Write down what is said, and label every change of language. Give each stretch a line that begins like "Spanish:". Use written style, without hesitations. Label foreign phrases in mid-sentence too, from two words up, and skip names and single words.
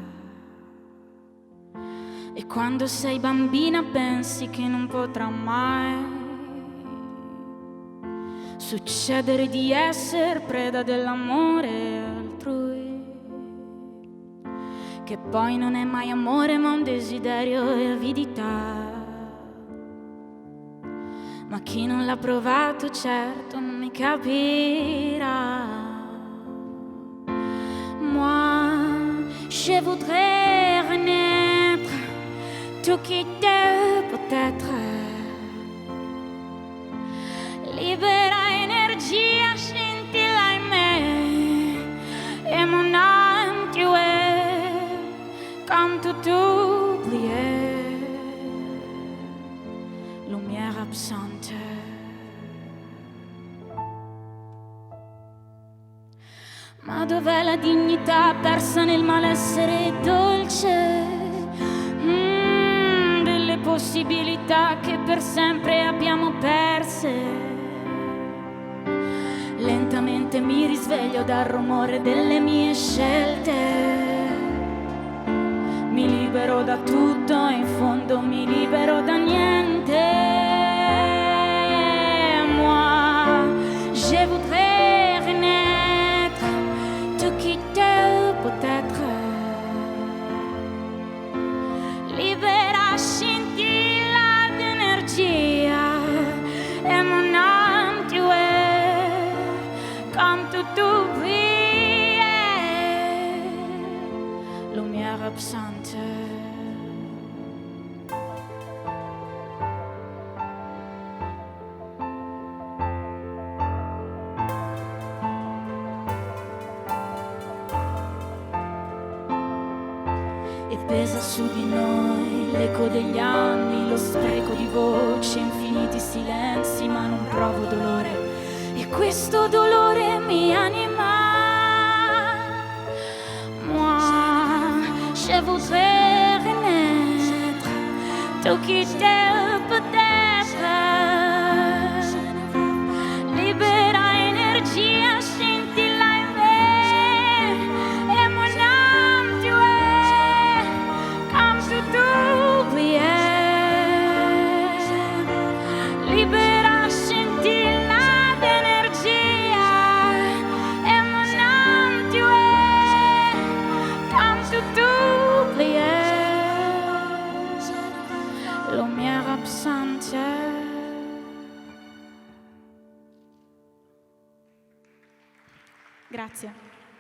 Italian: E quando sei bambina pensi che non potrà mai succedere di essere preda dell'amore altrui, che poi non è mai amore ma un desiderio e avidità. Ma chi non l'ha provato certo non mi capirà.
French: Moi, je voudrais renaître, tout quitter peut-être.
Italian: Libera energia scintilla in me
French: et mon âme tu es comme tout oublié, lumière absente.
Italian: Ma dov'è la dignità persa nel malessere dolce? Delle possibilità che per sempre abbiamo perse. Lentamente mi risveglio dal rumore delle mie scelte. Mi libero da tutto e in fondo mi libero da niente.
French: Moi, je voudrais renaître, tout quitter peut-être.
Italian: Libera scintilla d'energia
French: e mon âme tu es comme tout oublié, lumière absente.
Italian: E pesa su di noi l'eco degli anni, lo spreco di voci, infiniti silenzi, ma non provo dolore. E questo dolore mi anima.
French: Moi, je voudrais renaître, tout quitter peut-être.
Italian: Libera energia scintilla in me
French: et mon âme tu es comme tout oublié.
Italian: Libera scintilla d'energia
French: et mon âme tu es comme tout oublié, lumière absente.
Italian: Grazie.